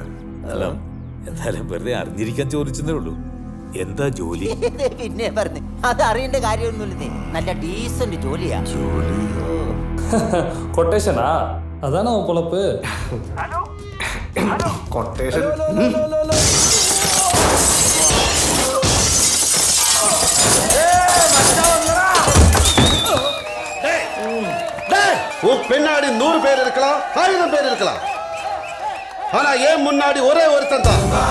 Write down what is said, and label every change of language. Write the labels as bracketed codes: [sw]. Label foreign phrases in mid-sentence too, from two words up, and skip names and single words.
[ml] അല്ല എന്തായാലും വെറുതെ അറിഞ്ഞിരിക്കാൻ ചോദിച്ചതേ ഉള്ളൂ. എന്താ ജോലി? പിന്നെ പറഞ്ഞു അത് അറിയേണ്ട കാര്യമൊന്നുമില്ലേ. നല്ല ഡീസന്റ് ജോലിയാ. കൊട്ടേഷനാ? അതാണോ പൊളപ്പ്? കൊട്ടേഷൻ. [ta] பின்னாடி 100 பேர் இருக்கலாம், 1000 பேர் இருக்கலாம். ஆனா ஏன் முன்னாடி ஒரே ஒருத்தன் தான்.